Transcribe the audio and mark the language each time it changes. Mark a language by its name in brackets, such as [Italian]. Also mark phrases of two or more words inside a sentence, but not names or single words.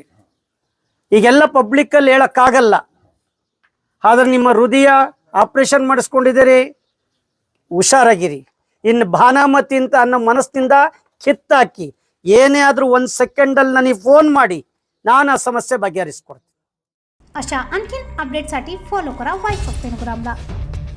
[Kannada] ಈಗೆಲ್ಲ ಪಬ್ಲಿಕ್ಕಲ್ಲಿ ಹೇಳೋಕ್ಕಾಗಲ್ಲ, ಆದ್ರೆ ನಿಮ್ಮ ಹೃದಯ ಆಪ್ರೇಷನ್ ಮಾಡಿಸ್ಕೊಂಡಿದ್ದೀರಿ, ಹುಷಾರಾಗಿರಿ। ಇನ್ನು ಬಾನಾಮತಿ ಅಂತ ಅನ್ನೋ ಮನಸ್ಸಿನಿಂದ ಕಿತ್ತಾಕಿ ಏನೇ ಆದರೂ 1 ಸೆಕೆಂಡಲ್ಲಿ ನನಗೆ ಫೋನ್ ಮಾಡಿ, ನಾನು ಆ ಸಮಸ್ಯೆ ಬಗೆಹರಿಸ್ಕೊಡ್ತೀನಿ। [Marathi] अशा आणखीन अपडेटसाठी फॉलो करा वॉइस ऑफ पेनुग्रामला।